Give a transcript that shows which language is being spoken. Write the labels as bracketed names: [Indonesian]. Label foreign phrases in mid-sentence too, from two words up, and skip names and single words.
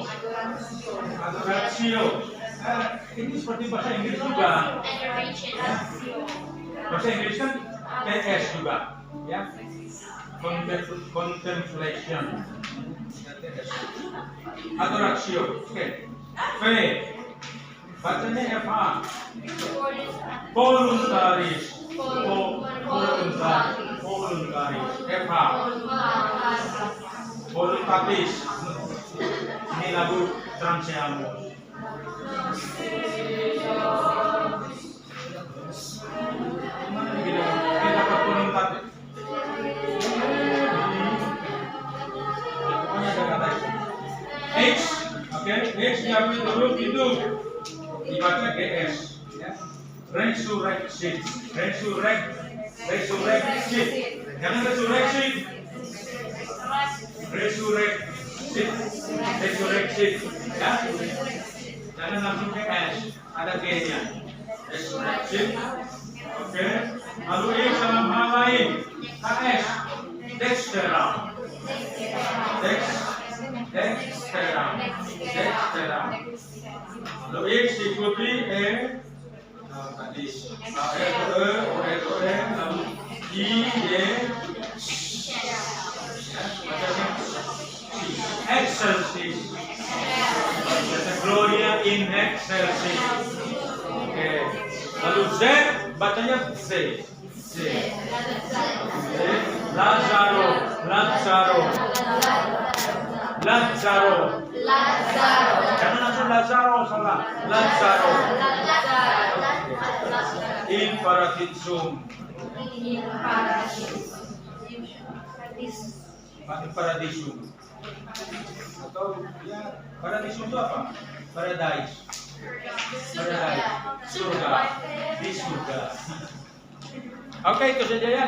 [Indonesian] Ini seperti bahasa Inggris juga. Bahasa Inggris kan TS juga, ya. [Latin] Contemplation. Adoratio. Oke. V. [Indonesian] Bacanya FH. Voluntaris. FH. [Latin] Voluntatis. [Indonesian] Ini lagu Transeamus. Mana kita dapat voluntatis? Pokoknya ada kata X Oke, next diambil dulu itu dibaca GS. Ya. [Latin] Resurrection. Resurrection. [Indonesian] Jangan resurrection. Resurrection. Ya. Jangan langsung ke S. Ada G-nya. Resurrection. Oke. Lalu ini dalam hal lain. KS. [Latin] Dextera. Dextera. [Indonesian] Lalu X diikuti E. Tadi lalu I, [Latin] Y, excelsis. Gloria in excelsis. [Indonesian] Oke. Lalu Z bacanya Z. Lazaro. Jangan langsung Lazaro, salah. Lazaro. [Latin] In paradisum. [Indonesian] Atau ya paradisum itu apa? Paradise. Surga. Di surga. Oke, itu saja ya.